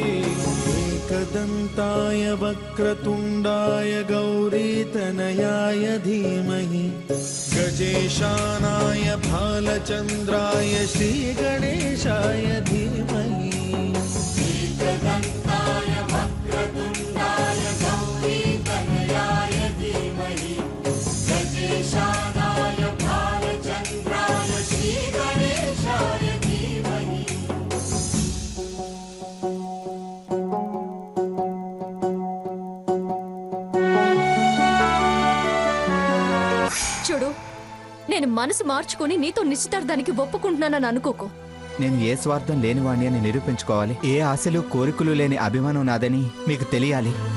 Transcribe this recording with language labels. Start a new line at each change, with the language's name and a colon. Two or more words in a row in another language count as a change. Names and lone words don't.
Sanskrit: एकदन्ताय वक्रतुण्डाय गौरीतनयाय धीमहि गजेशानाय भालचन्द्राय श्रीगणेशाय धीमहि एकदन्ताय वक्रतुण्डाय गौरीतनयाय धीमहि गजेशानाय भालचन्द्राय श्रीगणेशाय धीमहि.
Telugu: చూడు, నేను మనసు మార్చుకుని నీతో నిశ్చితార్థానికి ఒప్పుకుంటున్నానని అనుకోకు. నేను ఏ స్వార్థం లేనివాణ్ణి అని నిరూపించుకోవాలి. ఏ ఆశలు కోరికలు లేని అభిమానం నాదని మీకు తెలియాలి.